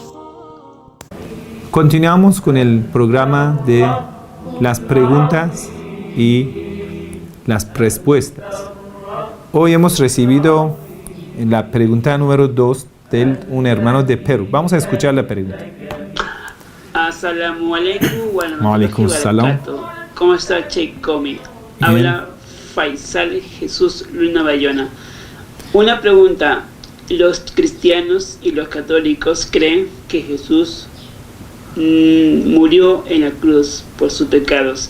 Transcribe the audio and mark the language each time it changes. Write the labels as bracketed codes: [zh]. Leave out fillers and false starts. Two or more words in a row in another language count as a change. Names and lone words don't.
[es] Continuamos con el programa de las preguntas y las respuestas. Hoy hemos recibido la pregunta número 2 de un hermano de Perú. Vamos a escuchar la pregunta. [ar] السلام عليكم و عليكم السلام. [es] ¿Cómo está Sheikh Komi? Habla Faisal Jesús Luna Bayona. Una pregunta. Los cristianos y los católicos creen que Jesús murió en la cruz por sus pecados.